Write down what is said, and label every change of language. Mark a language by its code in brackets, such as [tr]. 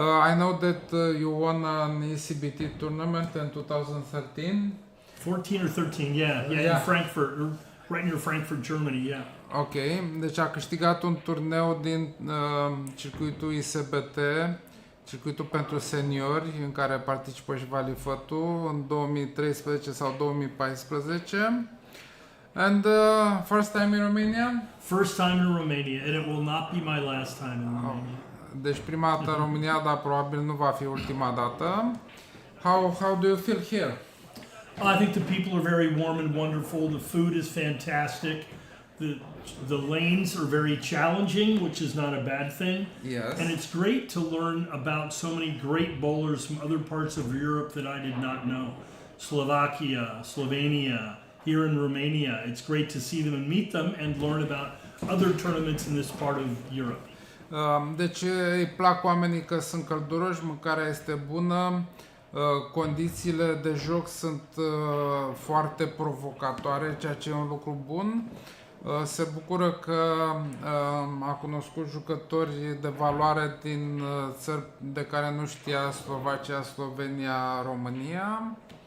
[en] I know that you won an ECBT tournament in 2013. 14 or 13, yeah, in Frankfurt, right near Frankfurt, Germany, yeah. [ro] Ok, deci a câștigat un turneu din circuitul ISBT, circuitul pentru seniori, în care participă și Valifătul în 2013 sau 2014. [en] And first time in Romania? First time in Romania, and it will not be my last time in Romania. [ro] Deci prima dată în România, dar probabil nu va fi ultima dată. [en] How do you feel here? I think the people are very warm and wonderful. The food is fantastic. The lanes are very challenging, which is not a bad thing. Yes. And it's great to learn about so many great bowlers from other parts of Europe that I did not know. Slovakia, Slovenia, here in Romania. It's great to see them and meet them and learn about other tournaments in this part of Europe. [ro] Deci îi plac oamenii că sunt călduroși, mâncarea este bună, Condițiile de joc sunt foarte provocatoare, ceea ce e un lucru bun. Se bucură că a cunoscut jucători de valoare din țări de care nu știa: Slovacia, Slovenia, România.